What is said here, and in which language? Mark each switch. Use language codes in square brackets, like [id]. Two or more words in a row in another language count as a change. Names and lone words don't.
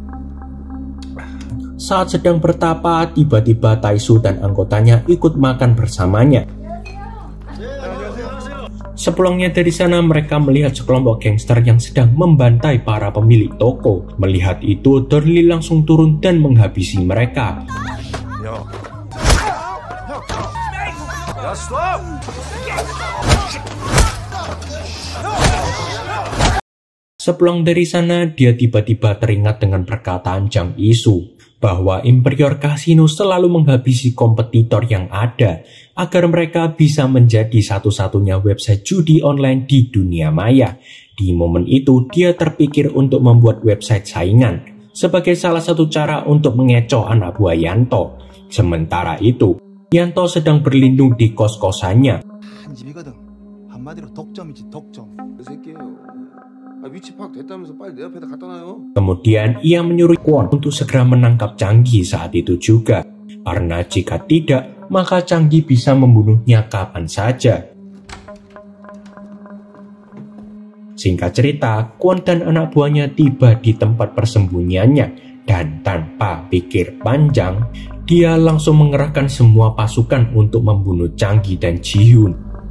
[id] Saat sedang bertapa, tiba-tiba Tae-soo dan anggotanya ikut makan bersamanya. Sepulangnya dari sana, mereka melihat sekelompok gangster yang sedang membantai para pemilik toko. Melihat itu, Don Lee langsung turun dan menghabisi mereka. [ko] 야, 스톱! [id] Sepulang dari sana, dia tiba-tiba teringat dengan perkataan Jang Isu bahwa Imperior Casino selalu menghabisi kompetitor yang ada agar mereka bisa menjadi satu-satunya website judi online di dunia maya. Di momen itu, dia terpikir untuk membuat website saingan sebagai salah satu cara untuk mengecoh anak buah Yanto. Sementara itu, Yanto sedang berlindung di kos-kosannya. [ko] 한 집이거든. 한마디로 독점이지 독점. 그 새끼예요. 위치 파악 됐다면서 빨리 내 앞에다 갖다 놔요. [id] Kemudian ia menyuruh Kwon untuk segera menangkap Changgi saat itu juga. Karena jika tidak, maka Changgi bisa membunuhnya kapan saja. Singkat cerita, Kwon dan anak buahnya tiba di tempat persembunyiannya dan tanpa pikir panjang, dia langsung mengerahkan semua pasukan untuk membunuh Changgi dan Ji-hyun.